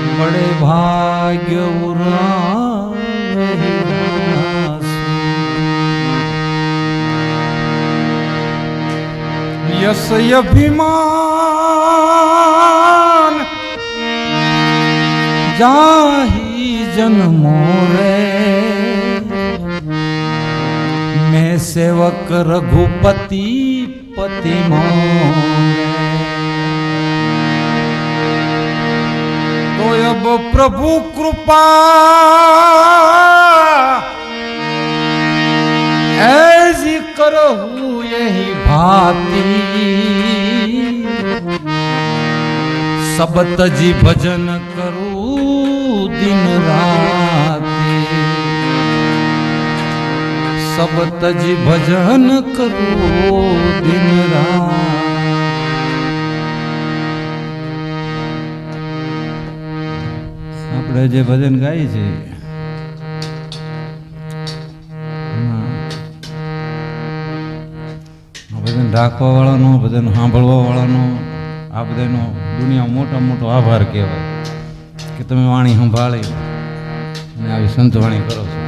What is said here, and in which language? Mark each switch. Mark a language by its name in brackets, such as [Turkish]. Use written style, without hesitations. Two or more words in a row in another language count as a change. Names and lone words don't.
[Hindi] चढ़े भाग्य यश अभिमान जाहि जन्मो रे मैं सेवक रघुपति पति तो अब प्रभु कृपा ऐसी करहु यही भांति सब तजी भजन करूं दिन रात सब तजी भजन करो दिन रात। [Gujarati] આપણે જે ભજન ગાય છે ભજન રાખવા વાળાનો ભજન સાંભળવા વાળાનો આ બધાનો દુનિયા મોટો આભાર કહેવાય કે તમે વાણી સંભાળી અને આવી સંતવાણી કરો છો।